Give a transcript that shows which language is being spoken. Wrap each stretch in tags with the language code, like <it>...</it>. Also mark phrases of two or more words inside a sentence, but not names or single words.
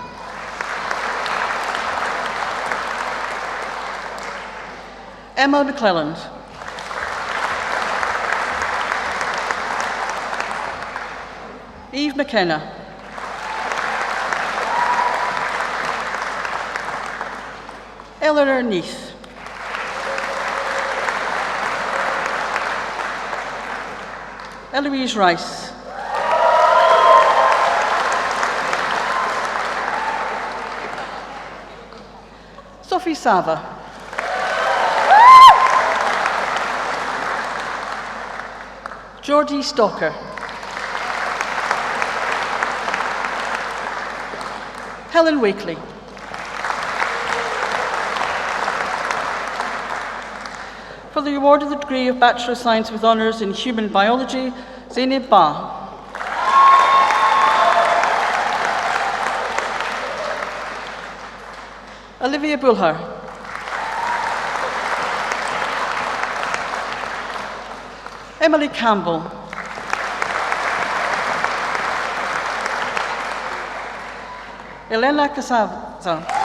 <en>Emma McClelland. Eve McKenna. Eleanor Neath. Eloise Rice. Sophie Sava. Georgie Stalker. Helen Wakely. For the award of the degree of Bachelor of Science with Honours in Human Biology, Zainab Ba. Olivia Bulhar. Emily Campbell. Elena Casazza.</en>